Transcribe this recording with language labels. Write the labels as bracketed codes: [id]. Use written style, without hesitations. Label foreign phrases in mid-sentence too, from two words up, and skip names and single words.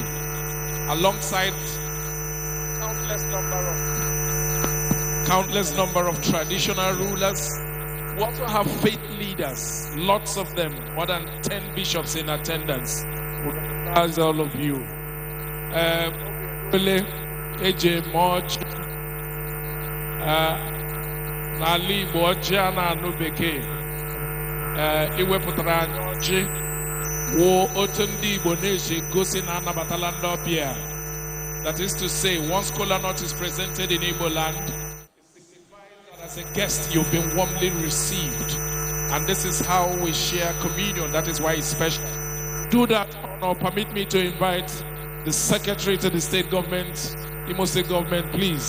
[en] Alongside countless number of traditional rulers, we also have faith leaders, lots of them, more than 10 bishops in attendance. We recognize all of you. AJ Moj, Nali Bojana Nubeke, Iweputara Nyoji, Wo Otundi Boneji Gosina Nabatalanda Pia. That is to say, once kola nut is presented in Igbo land, it signifies that as a guest you've been warmly received. And this is how we share communion. That is why it's special. Do that honor. Permit me to invite the Secretary to the State Government, Imo State Government, please.